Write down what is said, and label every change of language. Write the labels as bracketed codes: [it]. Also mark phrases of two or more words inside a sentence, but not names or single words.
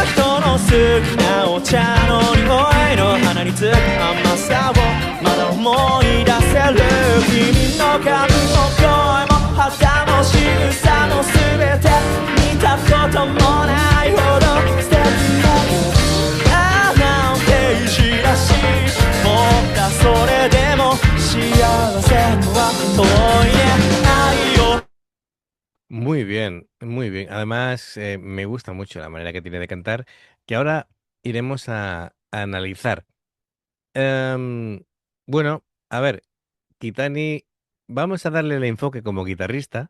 [ja] 人の好きなお茶の匂いの鼻につく甘さをまだ思い出せる君の髪も声も肌も仕草も全て見たこともないほど素敵だあなんていじらしい僕らそれでも幸せとは遠いね愛を [es] Muy bien, muy bien. Además, me gusta mucho la manera que tiene de cantar, que ahora iremos a analizar. Em, bueno, a ver, Kitani, vamos a darle el enfoque como guitarrista.